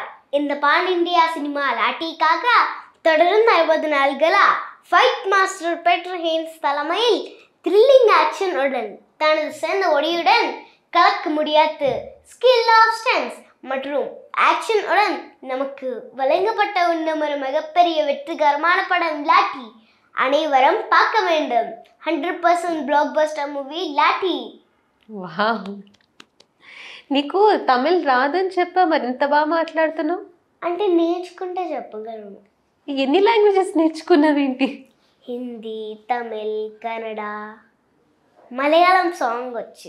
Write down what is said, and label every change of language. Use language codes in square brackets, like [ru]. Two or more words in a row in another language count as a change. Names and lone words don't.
[ta] இந்த [en] pan India [ta] சினிமா லாட்டிக்காக தொடர்ந்து 60 நாள்களா [en] fight master [ta] பீட்டர் ஹேன்ஸ் தலைமையில் [en] thrilling action [ta] உடன் தனது சேர்ந்த ஒடியுடன் கலக்க முடியாத [en] skill of stunts [ta] மற்றும் ஆக்ஷன் உடன் நமக்கு வழங்கப்பட்ட இன்னும் ஒரு மிகப்பெரிய வெற்றிகரமான படம் லாட்டி. அனைவரும் பார்க்க வேண்டும். 100% [en] block buster movie [ta] లాటి. [te] వావ్, నీకు తమిళ్ రాదని చెప్పా, మరి ఇంత బాగా మాట్లాడుతున్నావు అంటే నేర్చుకుంటే చెప్పగలను. ఎన్ని లాంగ్వేజెస్ నేర్చుకున్నావేంటి? హిందీ, తమిళ్, కన్నడ, మలయాళం సాంగ్ వచ్చి.